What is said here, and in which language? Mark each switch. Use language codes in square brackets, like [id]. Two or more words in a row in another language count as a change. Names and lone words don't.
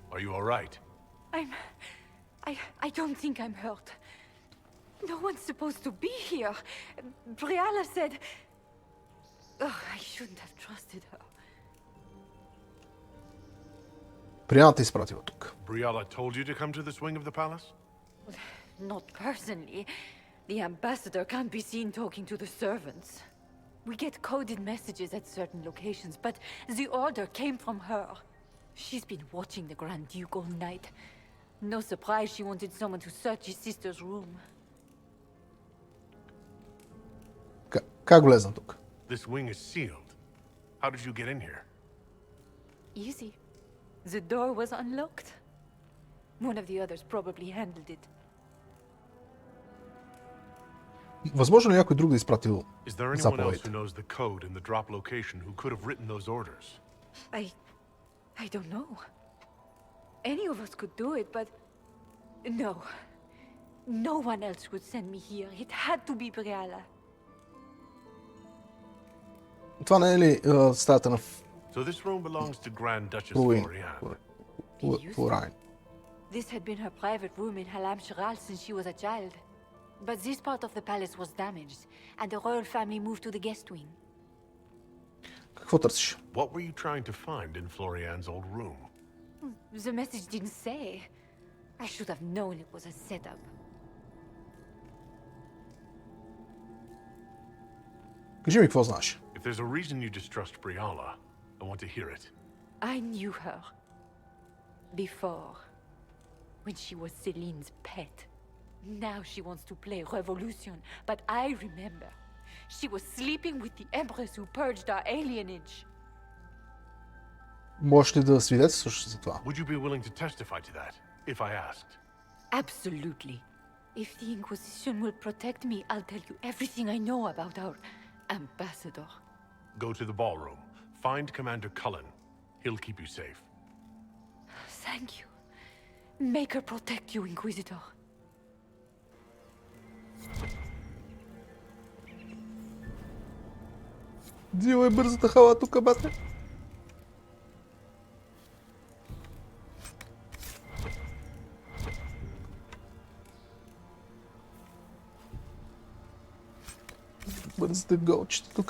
[en] Are you all right? I don't think I'm hurt. No one's supposed to be here. Briala said... Oh, I shouldn't have trusted her. [bg] Приятел те изпратила тук. [en] Briala told you to come to this wing of the palace? Not personally. The ambassador can't be seen talking to the servants. We get coded messages at certain locations, but the order came from her. She's been watching the Grand Duke all night. No surprise she wanted someone to search his sister's room. [bg] Как влезна тук? [en] This wing is sealed. How did you get in here? Easy. The door was unlocked. One of the others probably handled it. [bg] Възможно ли някой друг да изпратил [en] Is there anyone else [bg] заповедите? [en] who knows the code and the drop location who could have written those orders? I don't know. Any of us could do it, but... No. No one else would send me here. It had to be Briala. [bg] Това не е ли стаята на [en] So this room belongs to Grand Duchess Florian? Florian. This had been her private room in Halam Shiral since she was a child. But this part of the palace was damaged, and the royal family moved to the guest wing. [bg] Какво търсиш? [en] What were you trying to find in Florian's old room? The message didn't say. I should have known it was a setup. [bg] Кажи ми какво знаеш. [en] If there's a reason you distrust Briala, I want to hear it. I knew her. Before. When she was Celine's pet. Now she wants to play revolution, but I remember. She was sleeping with the empress who purged our alienage. [bg] Можеш ли да свидетелстваш за това? [en] Would you be willing to testify to that, if I asked? Absolutely. If the Inquisition will protect me, I'll tell you everything I know about our ambassador. Go to the ballroom. Find Commander Cullen. He'll keep you safe. Thank you. Make her protect you, Inquisitor. [bg] Взимай бързата хала тук, бате. Бързате голчета тук.